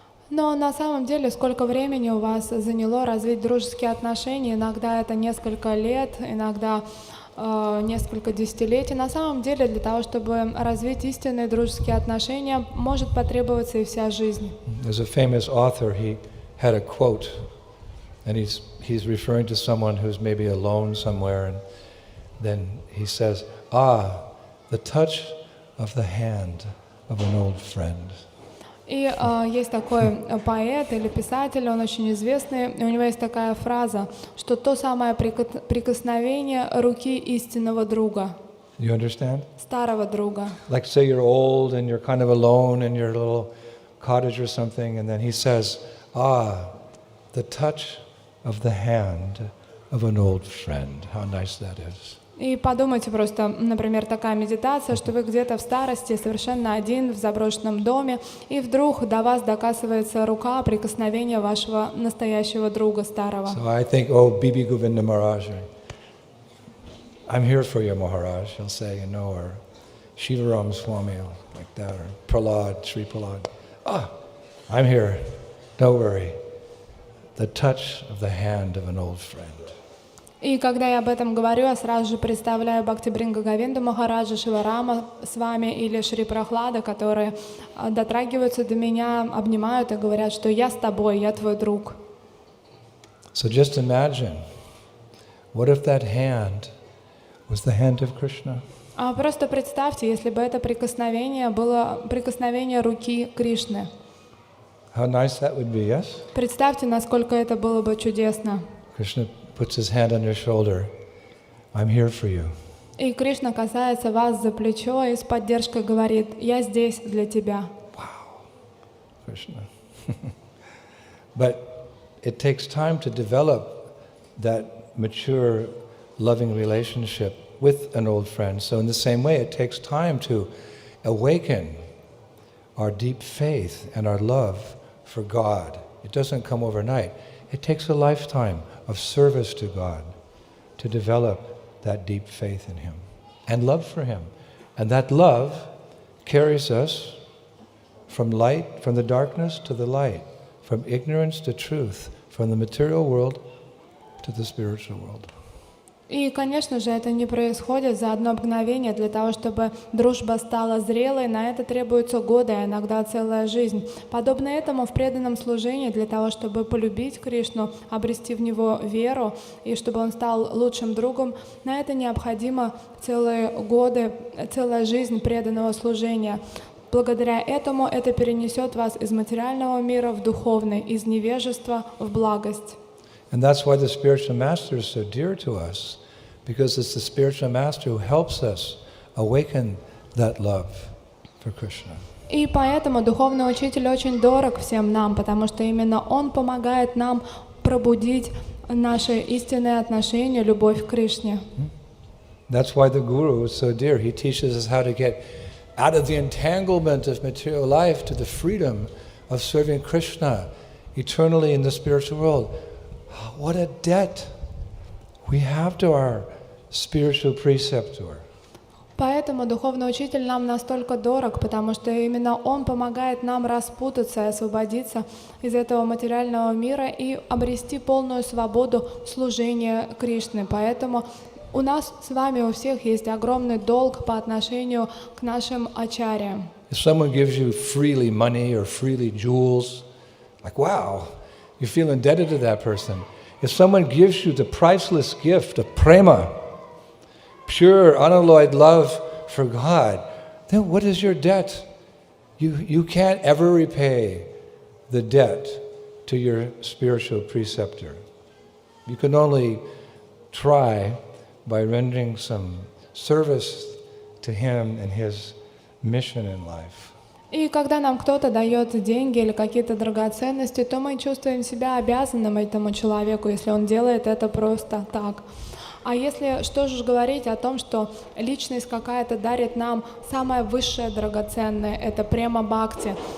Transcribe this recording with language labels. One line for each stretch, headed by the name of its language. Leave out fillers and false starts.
Russian: Но на самом деле, сколько времени у вас заняло развить дружеские отношения? Иногда это несколько лет, иногда несколько десятилетий. На самом деле, для того, чтобы развить истинные дружеские отношения, может потребоваться и вся жизнь.
English: There's a famous author, he had a quote, and he's referring to someone who's maybe alone somewhere, and then he says, the touch of the hand of an old friend.
Russian: И есть такой поэт или писатель, он очень известный, и у него есть такая фраза, что то самое прикосновение руки истинного друга,
English: You understand?
Russian: старого друга.
English: Like say you're old and you're kind of alone in your little cottage or something, and then he says, the touch of the hand of an old friend. How nice that is.
Russian: И подумайте просто, например, такая медитация, что вы где-то в старости совершенно один в заброшенном доме, и вдруг до вас докасывается рука прикосновения вашего настоящего друга старого.
English: So I think, Bibi Govinda Maharaj, I'm here for you, Maharaj, he'll say, or Shivaram Swami, like that, or Prahlad, Sri Prahlad. I'm here, don't worry. The touch of the hand of an old friend.
Russian: И когда я об этом говорю, я сразу же представляю Бхактибринга Говинду Махараджа, Шиварама Свами или Шри Прохлада, которые дотрагиваются до меня, обнимают и говорят, что я с тобой, я твой друг.
English: So just imagine, what if that hand was the hand of Krishna?
Russian: Просто представьте, если бы это прикосновение было прикосновение руки Кришны.
English: How nice that would be, yes?
Russian: Представьте, насколько это было бы чудесно.
English: Krishna puts his hand on your shoulder. I'm here for you.
Russian: И Кришна касается вас за плечо и с поддержкой говорит: «Я здесь для тебя».
English: Wow, Krishna. But it takes time to develop that mature, loving relationship with an old friend. So in the same way, it takes time to awaken our deep faith and our love for God. It doesn't come overnight. It takes a lifetime of service to God to develop that deep faith in Him and love for Him. And that love carries us from light, from the darkness to the light, from ignorance to truth, from the material world to the spiritual world.
Russian: И, конечно же, это не происходит за одно мгновение. Для того, чтобы дружба стала зрелой, на это требуются годы, а иногда целая жизнь. Подобно этому в преданном служении, для того, чтобы полюбить Кришну, обрести в Него веру, и чтобы Он стал лучшим другом, на это необходимо целые годы, целая жизнь преданного служения. Благодаря этому это перенесет вас из материального мира в духовный, из невежества в благость.
English: And that's why the spiritual master is so dear to us, because it's the spiritual master who helps us awaken that love for Krishna.
Russian: И поэтому духовный учитель очень дорог всем нам, потому что именно он помогает нам пробудить наши истинные отношения, любовь к Кришне.
English: That's why the Guru is so dear. He teaches us how to get out of the entanglement of material life to the freedom of serving Krishna eternally in the spiritual world. What a debt we have to our spiritual preceptor.
Russian: Поэтому духовный учитель нам настолько дорог, потому что именно он помогает нам распутаться и освободиться из этого материального мира и обрести полную свободу служения Кришны. Поэтому У нас с вами у всех есть огромный долг по отношению к нашим ачарьям.
English: If someone gives you freely money or freely jewels, like, wow, you feel indebted to that person. If someone gives you the priceless gift of prema, pure, unalloyed love for God, then what is your debt? You can't ever repay the debt to your spiritual preceptor. You can only try by rendering some service to him and his mission in life.
Russian: И когда нам кто-то дает деньги или какие-то драгоценности, то мы чувствуем себя обязанным этому человеку, если он делает это просто так. А если что же говорить о том, что личность какая-то дарит нам самое высшее драгоценное, это према бхакти.